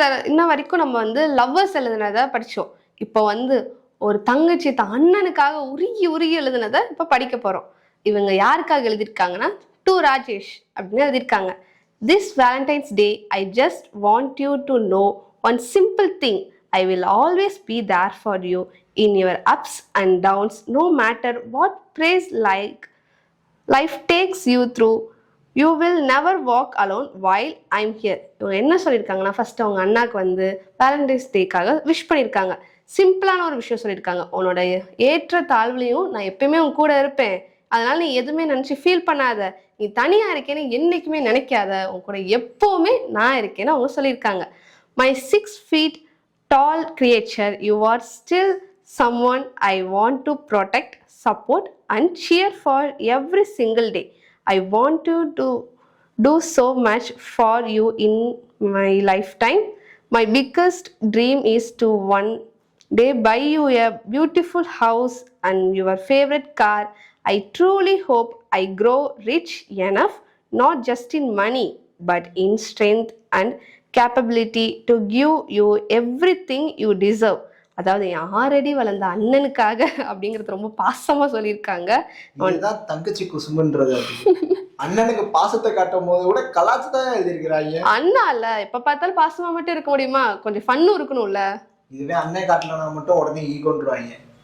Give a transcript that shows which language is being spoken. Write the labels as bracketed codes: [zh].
[ta] இன்ன வரைக்கும் நம்ம வந்து லவ்வர்ஸ் எழுதுனதை படிச்சோம். இப்போ வந்து ஒரு தங்கச்சி தான் அண்ணனுக்காக உருகி உருகி எழுதுனதை இப்போ படிக்க போறோம். இவங்க யாருக்காக எழுதியிருக்காங்கன்னா டு ராஜேஷ் அப்படின்னு எழுதியிருக்காங்க. [en] This Valentine's Day, I just want you to know one simple thing. I will always be there for you in your ups and downs, no matter what praise life takes you through. You will never walk alone while I'm here. [ta] இவங்க என்ன சொல்லியிருக்காங்கன்னா, first அவங்க அண்ணாக்கு வந்து Valentine's டேக்காக wish பண்ணியிருக்காங்க. சிம்பிளான ஒரு விஷயம் சொல்லியிருக்காங்க. உன்னோட ஏற்ற தாழ்வுலையும் நான் எப்பயுமே உன் கூட இருப்பேன், அதனால நீ எதுவுமே நினச்சி ஃபீல் பண்ணாத, நீ தனியா இருக்கேன்னு என்னைக்குமே நினைக்காத, உன் கூட எப்பவுமே நான் இருக்கேன்னு அவங்க சொல்லியிருக்காங்க. [en] My 6 feet tall creature, you are still someone I want to protect, support and cheer for every single day. I want to do so much for you in my lifetime. My biggest dream is to one day buy you a beautiful house and your favorite car. I truly hope I grow rich enough, not just in money, but in strength and capability to give you everything you deserve. [ta] அதாவது already வளர்ந்த அண்ணனுக்காக அப்படிங்கிறது ரொம்ப பாசமா சொல்லியிருக்காங்க. இதுதான் தங்கச்சி குசும்புன்றது. அண்ணனுக்கு பாசத்தை காட்டும் போது கூட கலாச்சாரம் எழுதியிருக்கிறாங்க. அண்ணா இல்ல, எப்ப பார்த்தாலும் பாசமா மட்டும் இருக்க முடியுமா? கொஞ்சம் ஃபன்னும் இருக்கணும்ல. இதுவே அண்ணன் காட்டலனா மட்டும் உடனே ஈகோன்றாங்க.